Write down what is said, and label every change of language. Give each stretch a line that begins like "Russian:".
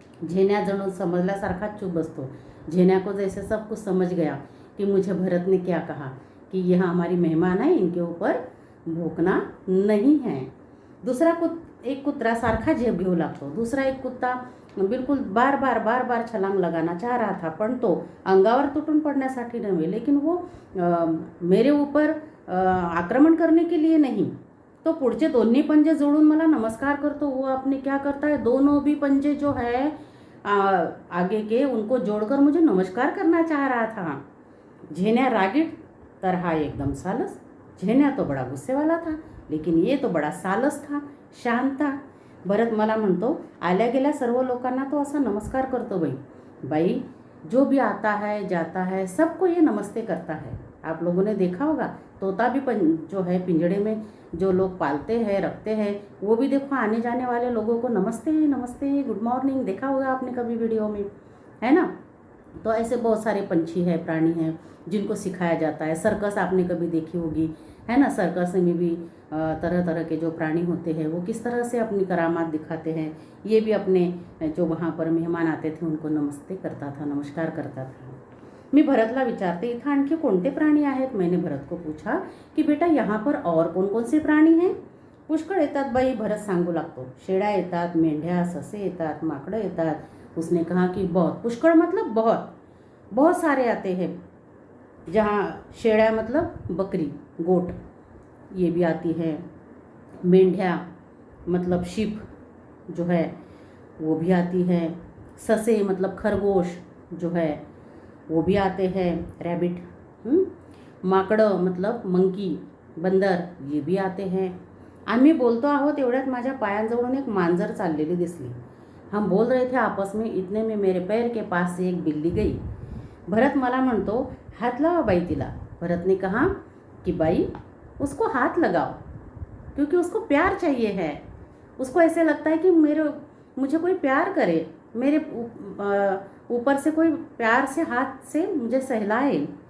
Marathi: झेन्या जणू समजल्यासारखा चुप बसतो।
Hindi: झेन्या को जैसे सब कुछ समझ गया कि मुझे भरत ने क्या कहा, कि यह हमारी मेहमान है, इनके ऊपर भोंकना नहीं है।
Marathi: एक कुत्रा सारखा झेप घेऊ लागतो।
Hindi: दूसरा एक कुत्ता बिल्कुल बार बार छलांग लगाना चाह रहा था,
Marathi: पण तो अंगावर तुटून पड़ण्यासाठी नव्हे,
Hindi: लेकिन वो मेरे ऊपर आक्रमण करने के लिए नहीं,
Marathi: तो पुढचे दोन्ही पंजे जोड़ून मला नमस्कार करतो।
Hindi: वो आपने क्या करता है, दोनों भी पंजे जो है आगे के उनको जोड़कर मुझे नमस्कार करना चाह रहा था।
Marathi: झेन्या रागीट, तर हा एकदम सालस।
Hindi: झेन्या तो बड़ा गुस्से वाला था, लेकिन ये तो बड़ा सालस था, शांत था।
Marathi: भरत मला म्हणतो, आल्या गेल्या सर्व लोकांना तो असा नमस्कार करतो बाई,
Hindi: जो भी आता है जाता है सबको ये नमस्ते करता है। आप लोगों ने देखा होगा, तोता भी जो है पिंजड़े में जो लोग पालते हैं रखते हैं, वो भी देखो आने जाने वाले लोगों को नमस्ते गुड मॉर्निंग, देखा होगा आपने कभी वीडियो में, है ना। तो ऐसे बहुत सारे पंछी हैं, प्राणी हैं जिनको सिखाया जाता है। सर्कस आपने कभी देखी होगी, है ना। सर्कस में भी तरह तरह के जो प्राणी होते हैं वो किस तरह से अपनी करामात दिखाते हैं। ये भी अपने जो वहाँ पर मेहमान आते थे उनको नमस्ते करता था, नमस्कार करता था।
Marathi: मी भरतला विचारते, इथं आणखी कोणते प्राणी आहेत।
Hindi: मैंने भरत को पूछा कि बेटा यहाँ पर और कौन कौन से प्राणी हैं।
Marathi: पुष्कळ येतात बाई, भरत सांगू लागतो। शेळ्या येतात, मेंढ्या, ससे येतात, माकडं येतात।
Hindi: उसने कहा कि बहुत, पुष्कळ मतलब बहुत, बहुत सारे आते हैं। जहाँ शेळ्या मतलब बकरी, गोट, ये भी आती है। मेंढ्या मतलब शीप जो है वो भी आती है। ससे मतलब खरगोश जो है वो भी आते हैं, रैबिट। माकडं मतलब मंकी, बंदर, ये भी आते हैं।
Marathi: आम्ही बोलतो आहोत एवढ्यात माझ्या पायांजवळून एक मांजर चाललेली दिसली।
Hindi: हम बोल रहे थे आपस में, इतने में मेरे पैर के पास से एक बिल्ली गई।
Marathi: भरत मला म्हणतो,
Hindi: हाथ लगाओ
Marathi: बाई तिला।
Hindi: भरत ने कहा कि बाई उसको हाथ लगाओ, क्योंकि उसको प्यार चाहिए है। उसको ऐसे लगता है कि मुझे कोई प्यार करे, मेरे ऊपर से कोई प्यार से हाथ से मुझे सहलाए।